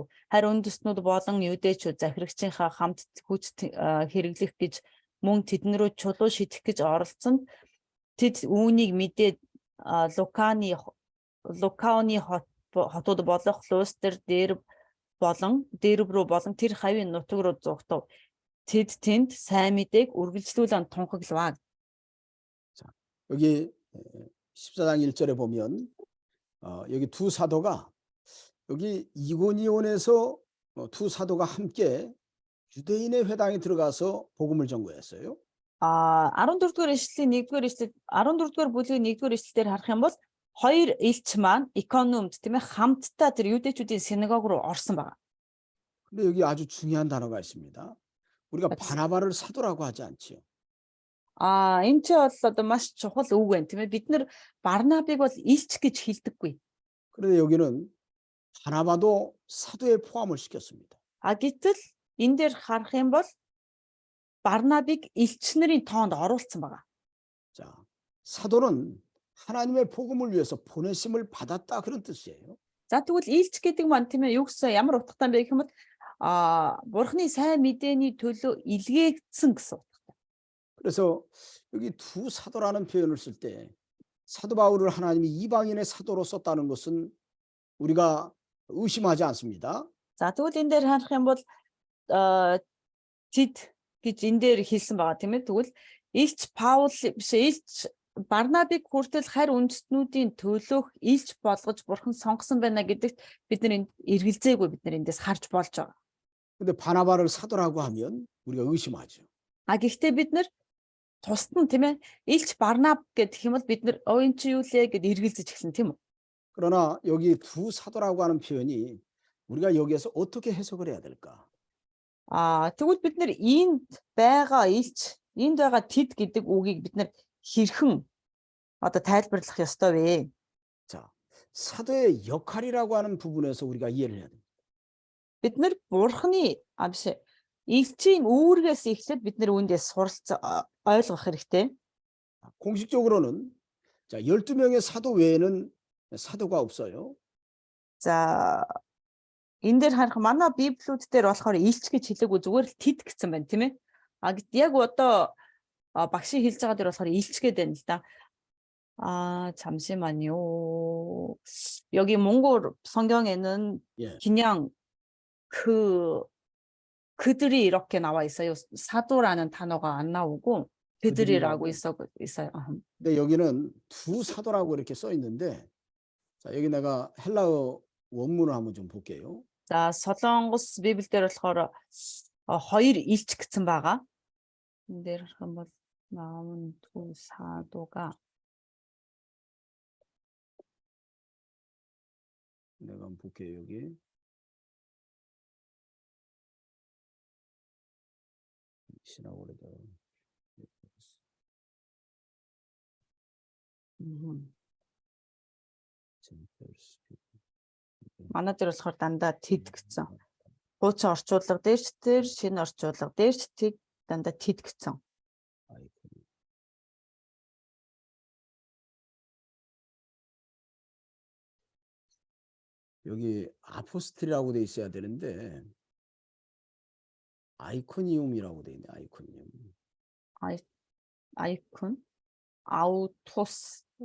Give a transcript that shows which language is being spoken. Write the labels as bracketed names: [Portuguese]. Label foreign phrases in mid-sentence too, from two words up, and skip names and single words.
[Mongolian] Харин үндэстнүүд болон юдэчүүд захирагчийнхаа хамт хүч хэрэглэх гэж мөн тэдэн рүү чулуу шитгэх гэж оролцсонд тэд үүнийг мэдээд Лукаоны хотууд болох Лустер дээрв рүү болон тэр хавийн нутаг руу зугтав. Тэд тэнд сайн мэдээг үргэлжлүүлэн тунхаглаваа. [Korean] 자, 여기 14장 1절에 보면 여기 두 사도가 여기 이고니온에서 두 사도가 함께 유대인의 회당에 들어가서 복음을 전거했어요. [Mongolian] 14-р эшлэлийн 1-р эшлэл 14-р бүлгийн 1-р эшлэлээр харах юм бол хоёр элч маань Икономд тийм ээ хамтдаа тэр юдэчүүдийн синагог руу орсон байна. [Korean] 근데 여기 아주 중요한 단어가 있습니다. 우리가 바나바를 사도라고 하지 않지요. [Mongolian] Энэ ч бол одоо маш чухал үг байна тийм ээ. Бид нэр Барнабыг бол элч гэж хэлдэггүй. [Korean] 그런데 여기는 바나바도 사도에 포함을 시켰습니다. [Mongolian] Гэтэл энэ дээр харах юм бол Барнабыг элч нарын тоонд оруулсан байна. [Korean] 자, 사도는 하나님의 복음을 위해서 보내심을 받았다 그런 뜻이에요. [Mongolian] За тэгвэл элч гэдэг маань тийм ээ юу гэсэн ямар утгатай бэ гэх юм бол Бурхны сайн мэдээний төлөө илгээгдсэн гэсэн утгатай. [Korean] 그래서 여기 두 사도라는 표현을 쓸 때 사도 바울을 하나님이 이방인의 사도로 썼다는 것은 우리가 의심하지 않습니다. [Mongolian] За тэгвэл энэ дээр харах юм бол тэд гэж энэ дээр хэлсэн байгаа тийм ээ. Тэгвэл элч Паул биш элч Барнабыг хүртэл харь үндэстнүүдийн төлөөх элч болгож Бурхан сонгосон байна гэдэгт бид нар эргэлзээгүй бид нар эндээс харж болж байгаа. [Korean] 근데 바나바를 사도라고 하면 우리가 의심하죠. [Mongolian] Гэхдээ бид нар тусад нь тийм ээ элч Барнаб гэдэг юм бол бид нар эн чи юу лээ гэд эргэлзэж эхэлнэ тийм үү? [Korean] 그러나 여기 두 사도라고 하는 표현이 우리가 여기에서 어떻게 해석을 해야 될까? [Mongolian] Тэгвэл бид нар энд байгаа элч, энд байгаа тэд гэдэг үгийг бид нар хэрхэн одоо тайлбарлах ёстой вэ? [Korean] 자, 사도의 역할이라고 하는 부분에서 우리가 이해를 해야 됩니다. [Mongolian] Бид нар Бурхны биш элчийн үүргээс эхлээд бид нэр үүндээ ойлгох хэрэгтэй. [Korean] 공식적으로는 자, 12명의 사도 외에는 사도가 없어요. [Mongolian] За энэ дээр харах манай библиуд дээр болохоор элч гэж хэлээгүй зүгээр л тэд гэсэн байна тийм ээ. Яг одоо багшийн хэлж байгаа дээр болохоор элч гэдэг байна л да. [Korean] 잠시만요. 여기 몽골 성경에는 예. 그냥 그들이 이렇게 나와 있어요. 사도라는 단어가 안 나오고 그들이라고 있어요. 근데 여기는 두 사도라고 이렇게 써 있는데 자, 여기 내가 헬라어 원문을 한번 좀 볼게요. [Mongolian] За Солонгос Библиэлд болохоор хоёр илч гэсэн байгаа. энэ дээр харах юм бол [Korean] 나오는 두 사도가 내가 한번 볼게요. 여기 신학원에다 [Mongolian] манай дээр болохоор дандаа тэд гэсэн. Хуучин орчуулга дээр ч тэр шинэ орчуулга дээр ч тэд дандаа тэд гэсэн. [Korean] 여기 아포스트리라고 돼 있어야 되는데 아이코니움이라고 돼 있네. 아이코니움. 아이콘 아우토스.